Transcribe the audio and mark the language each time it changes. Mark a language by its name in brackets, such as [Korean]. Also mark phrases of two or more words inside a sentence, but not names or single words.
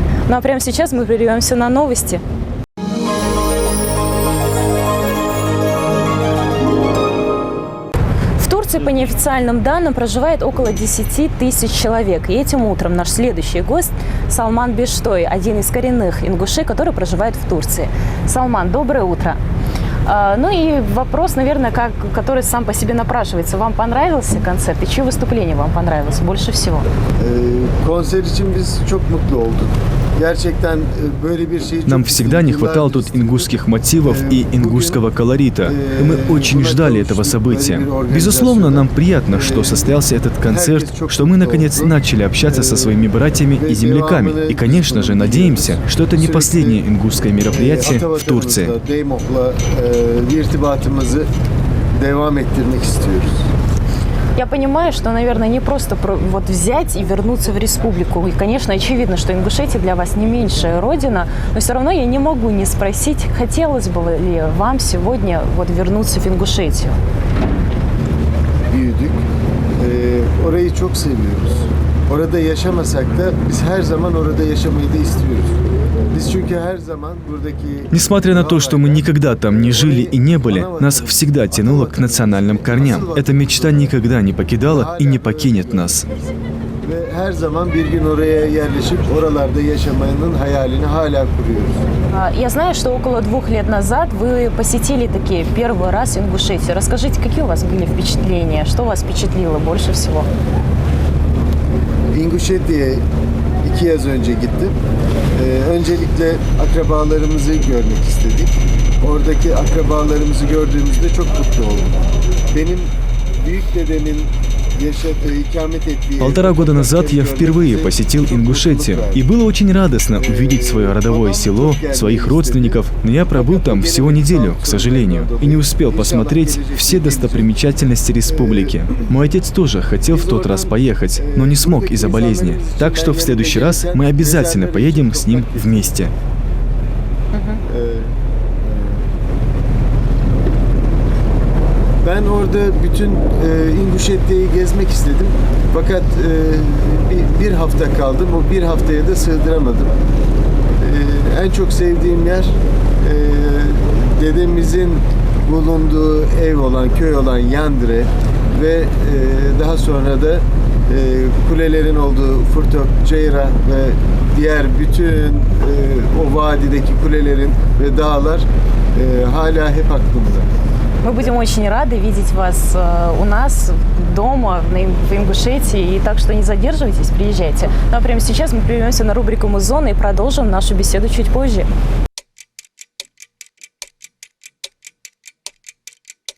[Russian] Ну а прямо сейчас мы прервемся на новости. В Турции, по неофициальным данным, проживает около 10 тысяч человек. И этим утром наш следующий гость Салман Бештой, один из коренных ингушей, который проживает в Турции. Салман, доброе утро. Ну и вопрос, наверное, который сам по себе напрашивается. Вам понравился концерт? И чье выступление вам понравилось больше всего? [Turkish] Konser için biz çok mutlu olduk. Gerçekten böyle bir şey. [Russian] Нам всегда не хватало тут ингушских мотивов и ингушского колорита. И мы очень ждали этого события. Безусловно, нам приятно, что состоялся этот концерт, что мы наконец начали общаться со своими братьями и земляками. И, конечно же, надеемся, что это не последнее ингушское мероприятие в Турции. [Turkish] İrtibatımızı devam ettirmek istiyoruz. [Russian] Я понимаю, что, наверное, не просто вот взять и вернуться в республику. И, конечно, очевидно, что Ингушетия для вас не меньшая родина, но все равно я не могу не спросить, хотелось бы ли вам сегодня вот вернуться в Ингушетию? [Turkish] Büyüdük. Orayı çok seviyoruz. Orada yaşamasak da biz her zaman orada yaşamayı da istiyoruz. [Russian] Несмотря на то, что мы никогда там не жили и не были, нас всегда тянуло к национальным корням. Эта мечта никогда не покидала и не покинет нас. Я знаю, что около 2 лет назад вы посетили таки первый раз Ингушетию. Расскажите, какие у вас были впечатления? Что вас впечатлило больше всего? [Turkish] İnguşeti'ye 2 yaz önce gittim. Öncelikle akrabalarımızı görmek istedik. Oradaki akrabalarımızı gördüğümüzde çok mutlu oldum. Benim büyük dedemin [Russian] Полтора года назад я впервые посетил Ингушетию, и было очень радостно увидеть свое родовое село, своих родственников, но я пробыл там всего неделю, к сожалению, и не успел посмотреть все достопримечательности республики. Мой отец тоже хотел в тот раз поехать, но не смог из-за болезни, так что в следующий раз мы обязательно поедем с ним вместе. [Turkish] Ben orada bütün İnguşeti'yi gezmek istedim. Fakat bir hafta kaldım. O bir haftaya da sığdıramadım. En çok sevdiğim yer dedemizin bulunduğu ev olan, köy olan Yandire ve daha sonra da kulelerin olduğu Furtok, Ceyra ve diğer bütün o vadideki kulelerin ve dağlar hala hep aklımda. [Russian] Мы будем очень рады видеть вас у нас дома в Ингушетии, и так что не задерживайтесь, приезжайте. Ну а прямо сейчас мы прервемся на рубрику «Музон» и продолжим нашу беседу чуть позже.